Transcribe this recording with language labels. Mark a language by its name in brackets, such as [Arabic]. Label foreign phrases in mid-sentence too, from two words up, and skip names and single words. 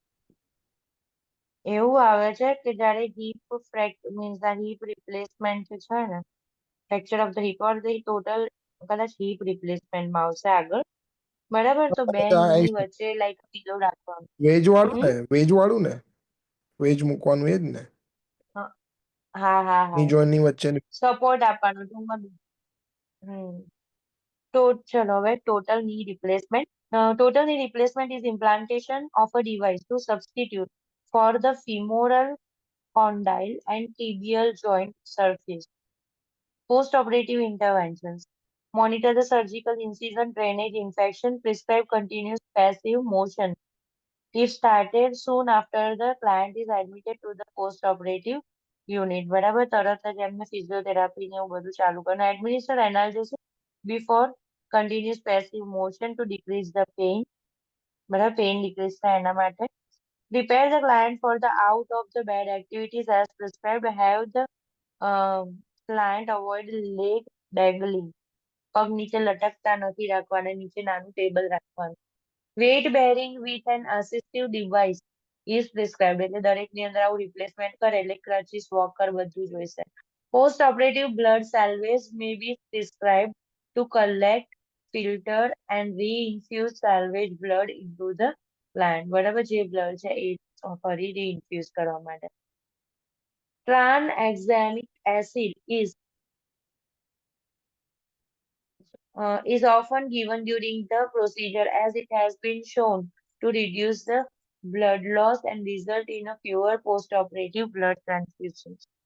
[Gujarati] એવું આવે છે કે જ્યારે હિપ મીન્સ આ [English] hip replacement [Gujarati] છે ને [English] fracture of the hip or the total [Gujarati] કદાચ હિપ રિપ્લેસમેન્ટમાં આવશે આગળ બરાબર તો બે ની વચ્ચે [English] like pillow [Gujarati] રાખવાનું વેજ વાળું ને વેજ મૂકવાનું એ જ ને હા હા હા ની જોઈન ની વચ્ચે સપોર્ટ આપવાનું તો ચલો હવે [English] total knee replacement total knee replacement is implantation of a device to substitute for the femoral condyle and tibial joint surface. Post-operative interventions. Monitor the surgical incision, drainage, infection, prescribe continuous passive motion. If started soon after the client is admitted to the post-operative unit. [Gujarati] બરાબર તરત જ એમને ફિઝિયોથેરાપી ને એવું બધું ચાલુ કરવાનું. [English] Administer analgesia before continuous passive motion to decrease the pain. બરાબર pain decrease [Gujarati] થાય એના માટે [English] Prepare the client for the out of the bed activities as prescribed. Have the client avoid leg dangling. [Gujarati] પગ નીચે લટકતા નથી રાખવાના, નીચે નાનું ટેબલ રાખવાનું. [English] Weight bearing with an assistive device is prescribed. [Gujarati] એટલે દરેકની અંદર આવું રિપ્લેસમેન્ટ કરે એટલે [English] crutches, walker [Gujarati] બધું જ હોય છે. [English] Post operative blood salvage may be prescribed to collect, filter and reinfuse salvage blood into the plant. [Gujarati] બરાબર, જે blood છે એ ફરી reinfuse કરવા માટે. [English] Tranexamic acid is often given during the procedure as it has been shown to reduce the blood loss and result in a fewer post-operative blood transfusions.